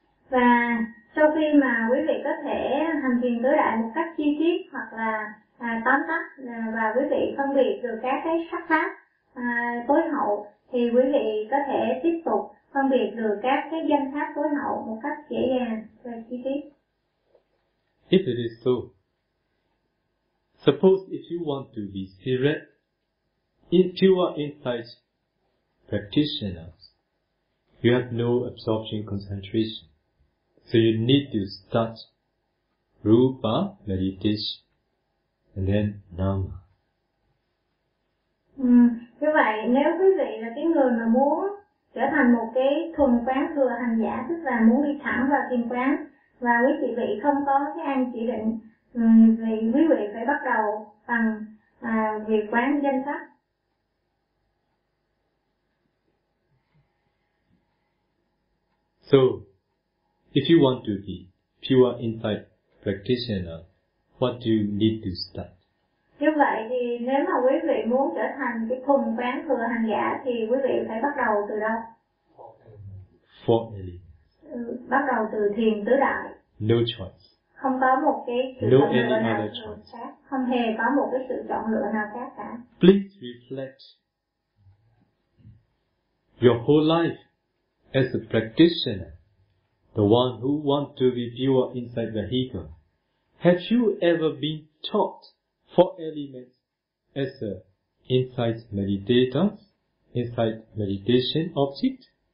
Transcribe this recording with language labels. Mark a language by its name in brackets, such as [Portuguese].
[Vietnamese] Và sau khi mà quý vị có thể hành thiền tứ đại một cách chi tiết hoặc là tóm tắt, và quý vị phân biệt được các cái sắc pháp tối hậu, thì quý vị có thể tiếp tục phân biệt được các cái danh pháp tối hậu một cách dễ dàng và chi tiết. [English] If it is so, suppose if you want to be serious, if you are insight practitioners, you have no absorption concentration, so you need to start rupa meditation and then nama. [Vietnamese] Như vậy, nếu quý vị là cái người mà muốn trở thành một cái thuần quán thừa hành giả, tức là muốn đi thẳng vào thiền quán, và quý vị không có cái an chỉ định, thì quý vị phải bắt đầu bằng việc quán danh sắc. [English] So, if you want to be pure insight practitioner, what do you need to start? [Vietnamese] Như vậy thì nếu mà quý vị muốn trở thành cái thuần quán thừa hành giả thì quý vị phải bắt đầu từ đâu? [English] Four elements. [Vietnamese] Bắt đầu từ thiền tứ đại. [English] No choice. [Vietnamese] Không có một cái sự [English] no [Vietnamese] chọn lựa nào [English] choice. [Vietnamese] Khác. Không hề có một cái sự chọn lựa nào khác cả. [English] Please reflect your whole life as a practitioner, the one who wants to be pure inside the vehicle. Have you ever been taught four elements as a insight meditator, insight meditation object?